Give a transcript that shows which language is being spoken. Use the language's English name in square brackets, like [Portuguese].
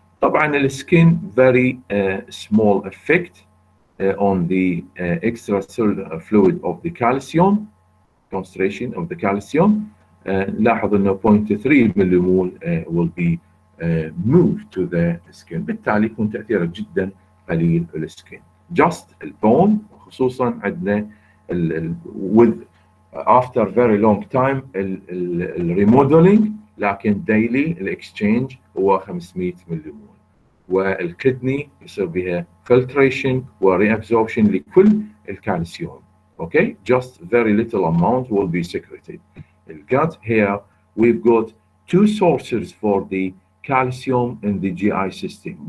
[Arabic] طبعا السكين [English] very small effect on the extracellular fluid of the calcium, concentration of the calcium. [Arabic] لاحظ انه [English] 0.3 millimole will be moved to the skin. [Arabic] بالتالي يكون تأثيره جدا قليل السكين. [English] Just البون [Arabic] خصوصا عندنا [English] with after very long time remodeling، لكن daily الاكسشينج هو 500 millimole. [Arabic] والكدني يصير بها filtration وريابزوربشن لكل الكالسيوم. [English] Okay, just very little amount will be secreted. The gut here, we've got two sources for the calcium in the GI system.